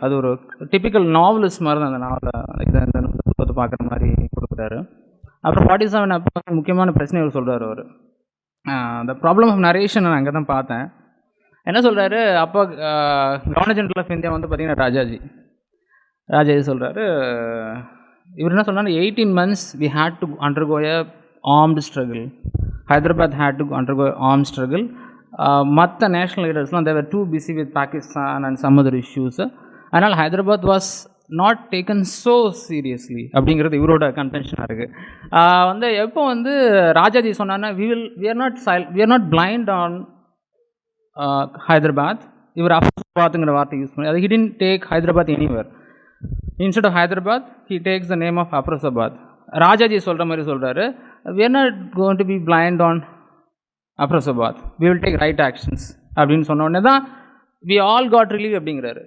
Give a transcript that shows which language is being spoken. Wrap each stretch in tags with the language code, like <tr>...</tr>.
<ta>அது ஒரு typical novelist மாதிரி தான் அந்த நாவலை இந்த பார்க்குற மாதிரி கொடுக்குறாரு. அப்புறம் 47 அப்போ முக்கியமான பிரச்சனை அவர் சொல்கிறார். அவர்</ta> <en>the problem of narration</en> <ta>நான் அங்கே தான் பார்த்தேன். என்ன சொல்கிறாரு, அப்போ கவர்னர் ஜெனரல் ஆஃப் இந்தியா வந்து பார்த்திங்கன்னா ராஜாஜி சொல்கிறாரு. இவர் என்ன சொல்கிறாரு,</ta> <en>18 months we had to undergo a armed struggle. Hyderabad had to undergo armed struggle.</en> <ta>மற்ற national லீடர்ஸ்லாம்</ta> <en>they were too busy with Pakistan and some other issues.</en> <ta>அதனால்</ta> <en>Hyderabad was not taken so seriously</en> <ta>அப்படிங்கிறது இவரோட கன்டென்ஷனாக இருக்குது. வந்து எப்போ வந்து ராஜாஜி சொன்னார்னா,</ta> <en>we are not blind on Hyderabad.</en> <ta>இவர் அஃப்ரோசாபாத்ங்கிற வார்த்தை யூஸ் பண்ணி, அது</ta> <en>he didn't take Hyderabad anywhere. Instead of Hyderabad, he takes the name of Afrosabad.</en> <ta>Rajaji சொல்கிற மாதிரி சொல்கிறாரு,</ta> <en>we are not going to be blind on Afrosabad. We will take right actions</en> <ta>அப்படின்னு சொன்ன உடனே தான்</ta> <en>we all got relief</en> <ta>அப்படிங்கிறாரு.</ta>